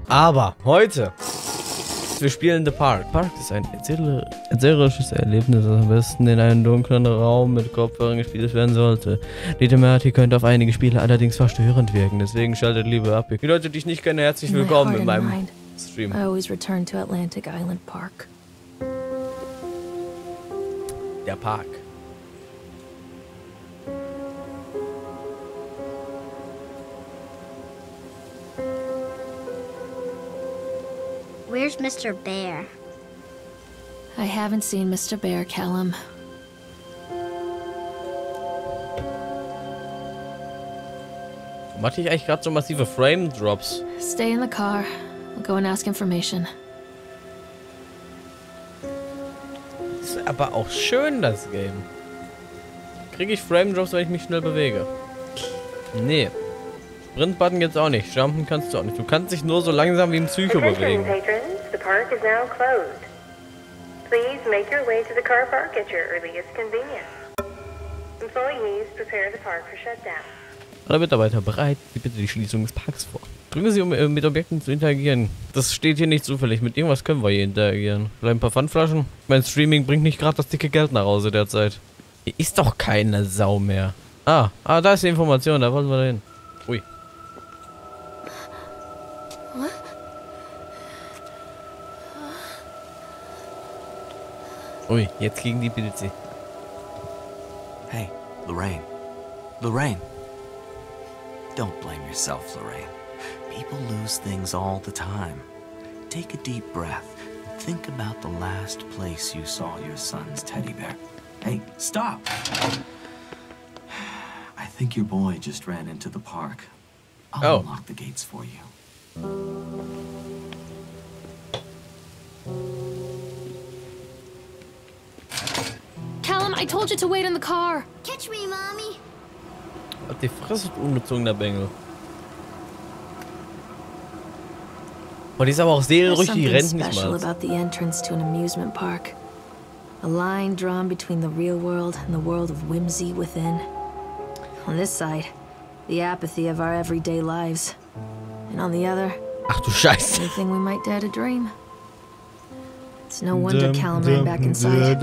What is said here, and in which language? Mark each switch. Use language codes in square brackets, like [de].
[de] Aber heute, wir spielen The Park. Park ist ein erzählerisches Erlebnis, das am besten in einem dunklen Raum mit Kopfhörern gespielt werden sollte. Die Thematik könnte auf einige Spiele allerdings verstörend wirken, deswegen schaltet lieber ab. Die Leute, die ich nicht kenne, herzlich willkommen in meinem Stream. [en] I always return to Atlantic Island Park. [de] Der Park. [en] Where's Mr. Bear? I haven't seen Mr. Bear, Callum. [de] Mache ich eigentlich gerade so massive Frame-Drops? [en] Stay in the car. I'll go and ask information. [de] Ist aber auch schön, das Game. Kriege ich Frame-Drops, wenn ich mich schnell bewege? Nee. Sprint-Button jetzt auch nicht. Jumpen kannst du auch nicht. Du kannst dich nur so langsam wie ein Psycho bewegen. [en] The park is now closed. Please make your way to the car park at your earliest convenience. Employees prepare the park for shutdown. [de] Alle Mitarbeiter bereit, wie bitte die Schließung des Parks vor. Drücken Sie, um mit Objekten zu interagieren. Das steht hier nicht zufällig. Mit irgendwas können wir hier interagieren. Vielleicht ein paar Pfandflaschen. Mein Streaming bringt nicht gerade das dicke Geld nach Hause derzeit. Hier ist doch keine Sau mehr. Ah, da ist die Information. Da wollen wir hin. Ui. Ui, jetzt gegen die Pilze. [en] Hey, Lorraine. Lorraine. Don't blame yourself, Lorraine. People lose things all the time. Take a deep breath and think about the last place you saw your son's teddy bear. Hey, stop! I think your boy just ran into the park. I'll unlock the gates for you. Callum, I told you to wait in the car. Catch me, Mommy. [de] Hat die Fresse, ungezogener Bengel. Oh, die ist aber auch seelenruhig, die rennt nicht [en] special [de] mal. [en] about the entrance to an amusement park. A line drawn between the real world and the world of whimsy within. On this side, the apathy of our everyday lives. And on the other, [de] Ach du Scheiße. [en] anything we might dare to dream. It's no wonder Callum ran back inside.